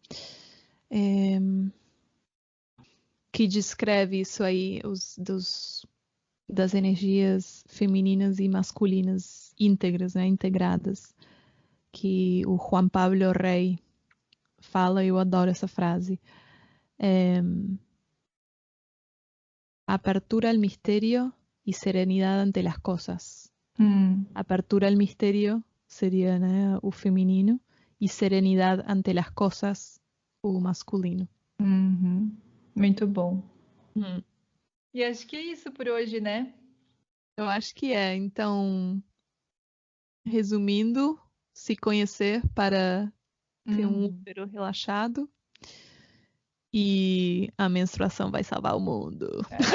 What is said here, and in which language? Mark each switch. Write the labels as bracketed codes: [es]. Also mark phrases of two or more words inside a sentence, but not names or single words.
[pt] Que descreve isso aí, das energias femininas e masculinas íntegras, né? Integradas. Que o Juan Pablo Rey fala, eu adoro essa frase. [es] Apertura al misterio y serenidad ante las cosas. Apertura al misterio [pt] seria, né, o feminino, e serenidade [es] ante las cosas, [pt] o masculino. Muito bom. E acho que é isso por hoje, né? Eu acho que é. Então, resumindo, se conhecer para ter um útero relaxado, E a menstruação vai salvar o mundo.